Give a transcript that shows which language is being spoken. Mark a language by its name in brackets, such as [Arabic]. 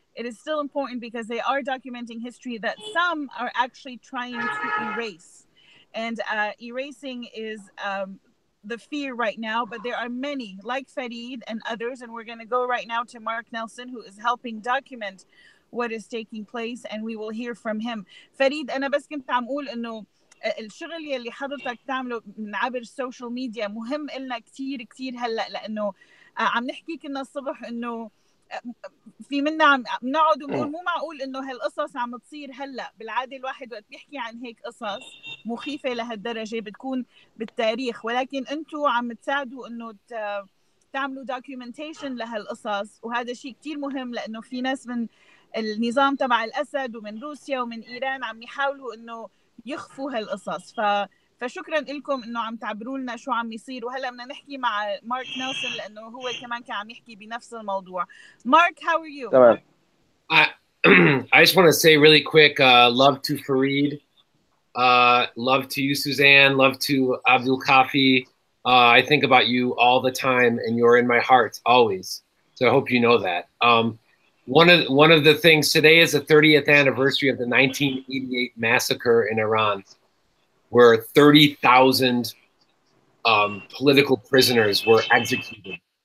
[English] It is still important because they are documenting history that some are actually trying to erase. And erasing is the fear right now, but there are many like Farid and others, and we're going to go right now to Mark Nelson, who is helping document what is taking place, and we will hear from him. [Arabic] Farid, أنا بس كنت عم أقول إنه الشغل يلي حضرتك تعمله من عبر السوشيال ميديا مهم إلنا كتير كتير هلأ، لأنه عم نحكي كنا الصبح إنه في منا عم نقعد ونقول مو معقول إنه هالقصص عم تصير هلأ. بالعادة الواحد وقت بيحكي عن هيك قصص مخيفة لهالدرجة بتكون بالتاريخ، ولكن أنتوا عم تساعدوا إنه تعملوا documentation لهالقصص، وهذا شيء كتير مهم، لأنه في ناس من النظام تبع الأسد ومن روسيا ومن إيران عم يحاولوا إنه يخفوا هالقصص. فشكرا لكم انه عم تعبروا لنا شو عم يصير. وهلا بدنا نحكي مع مارك نيلسون لانه هو كمان كان عم يحكي بنفس الموضوع. [English] Mark, how are you? [Arabic] تمام. [English] I just want to say really quick, love to Fareed, love to you, Suzanne, love to Abdul Kafi. I think about you all the time, and you're in my heart always. So I hope you know that. One of the things today is the 30th anniversary of the 1988 massacre in Iran, where 30,000 political prisoners were executed.